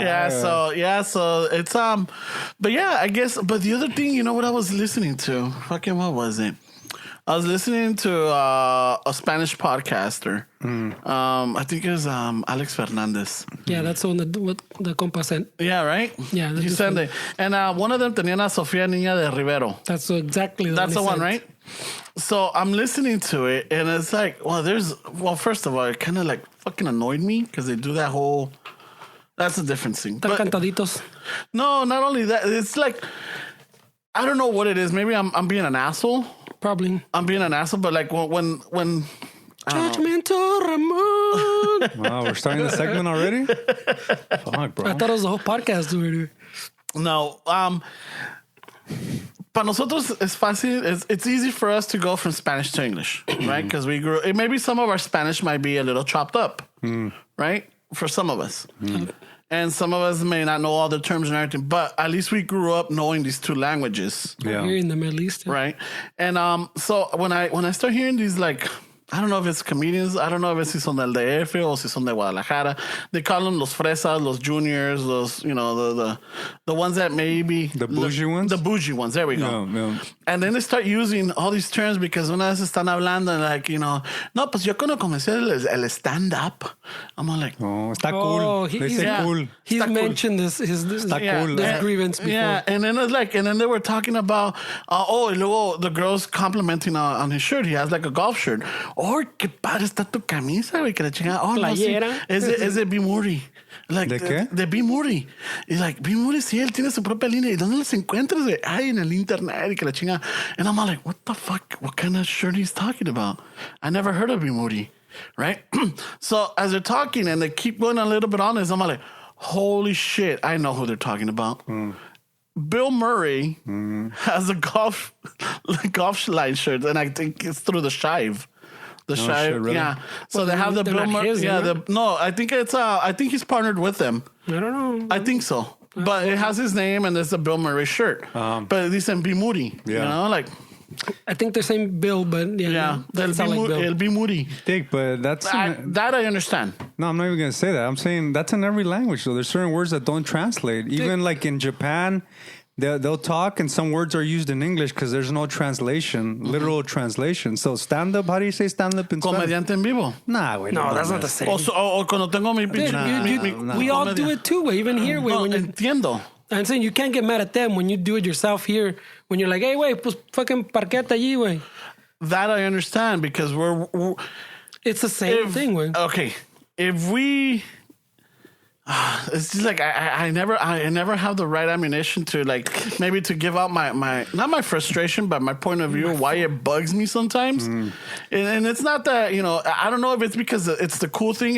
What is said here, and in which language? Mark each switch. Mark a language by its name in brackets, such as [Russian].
[English] So it's but yeah, I guess. But the other thing, you know what I was listening to? Fucking what was it? I was listening to a Spanish podcaster. I think it was Alex Fernandez. Yeah, that's the one that the compa sent. Yeah, right? Yeah. He sent it. And one of them [Spanish] tenía a [English] Sofía Niña de Rivero. That's exactly That's the one, right? So I'm listening to it, and it's like, first of all, it kind of like fucking annoyed me because they do that whole. That's a different thing. [Spanish] Tan cantaditos. [English] No, not only that. It's like, I don't know what it is. Maybe I'm being an asshole. Probably. I'm being an asshole, but like when Judgmental Ramon. Wow, we're starting the segment already? Fuck, bro. I thought it was the whole podcast, dude. [Spanish] No, para nosotros es fácil. [English] It's easy for us to go from Spanish to English, right? Because we grew. Maybe some of our Spanish might be a little chopped up, right? For some of us. And some of us may not know all the terms and everything, but at least we grew up knowing these two languages. Yeah. Here in the Middle East. Yeah. Right. And so when I start hearing these, like, I don't know if it's comedians. I don't know if it's [Spanish] si son del DF [English] or [Spanish] si son de Guadalajara. [English] They call them [Spanish] los fresas, los juniors, los, [English] you know, the ones that maybe... The bougie ones? The bougie ones. There we go. Yeah. And then they start using all these terms because [Spanish] una vez están hablando [English] like, you know, [Spanish] no, pues yo cuando comencé el stand-up, [English] I'm all like... [Spanish] Oh, está cool. [English] They say cool. He's mentioned this grievance before. Yeah, and then it's like, and then they were talking about, [Spanish] y luego [English] the girls complimenting on his shirt. He has like a golf shirt. [Spanish] Oh, qué padre está tu camisa, güey, que la chingada. Oh, playera. No, sí. Es de B. Murray. [English] Like, [Spanish] ¿De qué? De B. Murray. Y like, B. Murray, sí, él tiene su propia línea. ¿Y dónde los encuentras, güey? Ay, en el internet y que la chingada. [English] And I'm all like, what the fuck? What kind of shirt he's talking about? I never heard of B. Murray, right? So as they're talking and they keep going a little bit on this, I'm all like, holy shit, I know who they're talking about. Bill Murray has a golf line shirt, and I think it's through the Shive. The Shive, shit, really? yeah. So they have the Bill Murray. Yeah, I think it's I think he's partnered with them. I don't know. I think so. But it has his name and it's a Bill Murray shirt. But it [Spanish] dicen [English] B. Murray. Yeah. You know, like. I think they're saying Bill, but Yeah, that's not like Bill. [Spanish] El B. Murray. [English] Dick, but that's... That I understand. No, I'm not even going to say that. I'm saying that's in every language. So there's certain words that don't translate. Even like in Japan, they'll talk and some words are used in English because there's no translation, literal translation. So stand-up, how do you say stand-up in Spanish? [Spanish] Comediante en vivo. [English] Nah, güey. No, that's not the same. [Spanish] O cuando tengo mi pinche... [English] We all do it too, güey. Even here, güey. No, When [Spanish] entiendo. [English] I'm saying you can't get mad at them when you do it yourself here. When you're like, hey, güey, [Spanish] pues fucking parqueta allí, [English] güey. That I understand because we're It's the same thing, güey. Okay, if we... It's just like I never have the right ammunition to like maybe to give out my not my frustration but my point of view why it bugs me sometimes, and it's not that, you know, I don't know if it's because it's the cool thing.